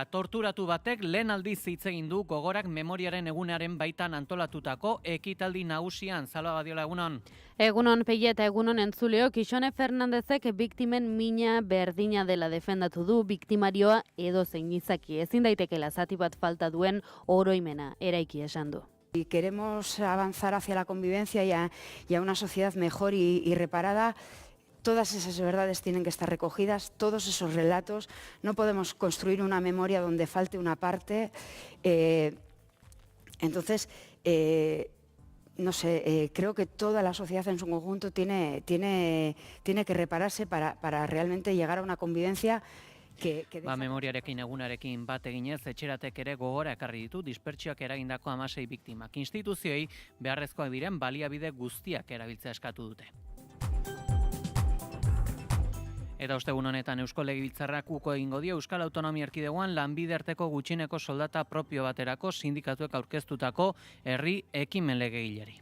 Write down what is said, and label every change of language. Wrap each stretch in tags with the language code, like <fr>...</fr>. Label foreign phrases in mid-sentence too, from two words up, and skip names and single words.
<eu>Torturatu batek lehen aldiz hitz egin du Gogorak memoriaren egunaren baitan antolatutako ekitaldi nagusian. Salva Badiola, egunon. Egunon Peia eta egunon entzuleo, Kixone Fernandezek biktimen mina berdina dela defendatu du, biktimarioa edo zein izaki. Ezin daitekela zati bat falta duen oroimena, eraiki esan du.</eu> <es>Si queremos avanzar hacia la convivencia y a una sociedad mejor y reparada, todas esas verdades tienen que estar recogidas, todos esos relatos. No podemos construir una memoria donde falte una parte. Entonces, no sé, creo que toda la sociedad en su conjunto tiene que repararse para realmente llegar a una convivencia</es> <eu>memoriarekin egunarekin bat eginez, etxeratek ere gogora ekarri ditu dispertsioak eragindako 16 biktimak. Instituzioei beharrezkoak diren baliabide guztiak erabiltzea eskatu dute. Eta ostegun honetan Eusko Legebiltzarrak uko egingo dio Euskal Autonomia Erkidegoan lanbide arteko gutxieneko soldata propio baterako sindikatuek aurkeztutako herri ekimen legegileari.</eu>